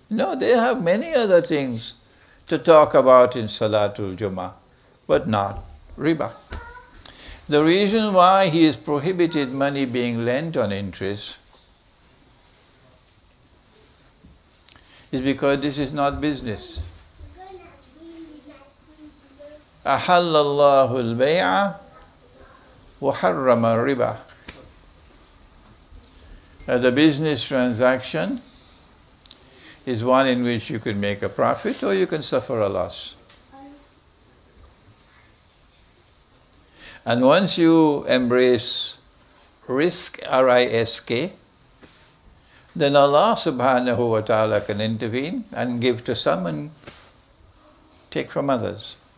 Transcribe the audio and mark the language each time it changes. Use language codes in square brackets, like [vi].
[en] No, they have many other things to talk about in Salatul Jummah, but not riba. The reason why He has prohibited money being lent on interest is because this is not business. [ar] أحل الله البيع وحرم الربا. [en] The business transaction is one in which you can make a profit or you can suffer a loss. And once you embrace risk, R-I-S-K, then Allah subhanahu wa ta'ala can intervene and give to some and take from others.